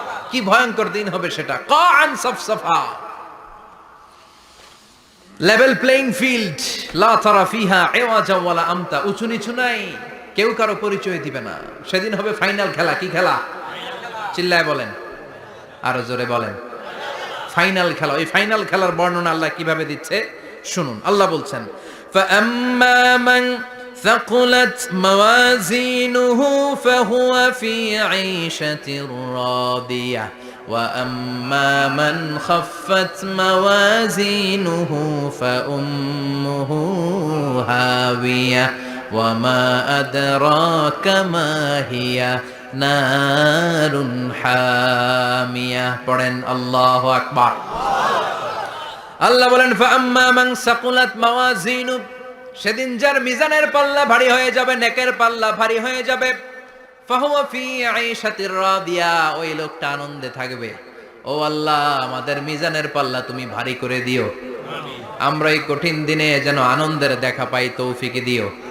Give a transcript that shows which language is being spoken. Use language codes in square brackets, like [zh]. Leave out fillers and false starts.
[bn] কি ভয়ঙ্কর দিন হবে সেটা। কান সাফসাফা, লেভেল প্লেইং ফিল্ড, [ar] লা তারা ফিহা ইওয়াজা ওয়ালা আমতা, [bn] উঁচু নিচু নাই, কেউ কারো পরিচয় দিবে না। সেদিন হবে ফাইনাল খেলা। কি খেলা? চিল্লায় বলেন, আরো জোরে বলেন। ফাইনাল খেলা। ওই ফাইনাল খেলার বর্ণনা আল্লাহ কিভাবে দিচ্ছে শুনুন। আল্লাহ বলছেন, [ar] ফাআম্মা মান ثقلت موازينه فهو في عيشة راضية وأما من خفت موازينه فأمه هاوية وما أدراك ما هي نار حامية. [bn] পড়েন আল্লাহু আকবার। আল্লাহ বলেন, [ar] ফাআম্মা মান সাকুলাত মাওয়াজিনু, [bn] সেদিন যার মিজানের পাল্লা ভারী হয়ে যাবে, নেকের পাল্লা ভারী হয়ে যাবে, [ar] ফাহুয়া ফি আইশাতির রাদিয়া, [bn] ওই লোকটা আনন্দে থাকবে। ও আল্লাহ, আমাদের মিজানের পাল্লা তুমি ভারী করে দিও, আমরা এই কঠিন দিনে যেন আনন্দের দেখা পাই, তৌফিক দিও।